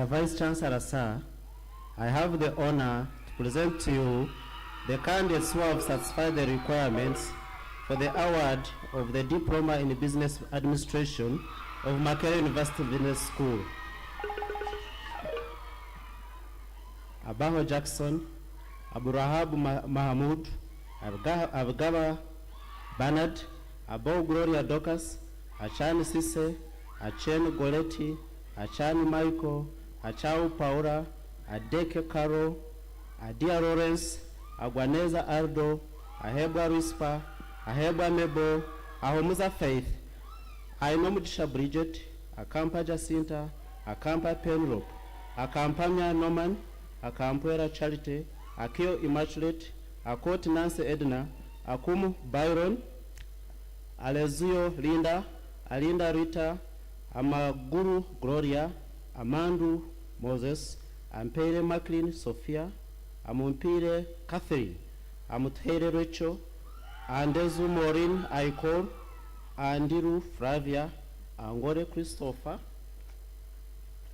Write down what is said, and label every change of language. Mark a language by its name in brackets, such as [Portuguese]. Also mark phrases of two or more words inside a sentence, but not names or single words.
[English] Vice Chancellor, sir, I have the honor to present to you the candidates who have satisfied the requirements for the award of the Diploma in Business Administration of Makerere University Business School. Abaho Jackson, Aburahab Mahamud, Abgaba Bernard, Abo Gloria Docas, Achan Sise, Achen Goleti, Achan Michael, Achau Paura, Adeke Caro, Adia Lawrence, Agwaneza Ardo, Ahebwa Rispa, Ahebwa Mebo, Ahomuza Faith, Ainomutisha Bridget, Akampa Jacinta, Akampa Penrope, Akampanya Norman, Akampwera Charity, Akio Immaculate, Akot Nancy Edna, Akumu Byron, Alezio Linda, Alinda Rita, Amaguru Gloria, Amandu Moses, Ampere Maclean Sophia, Amumpire Catherine, Amuthere Rachel, Andezu Maureen Aikor, Andiru Flavia, Angore Christopher,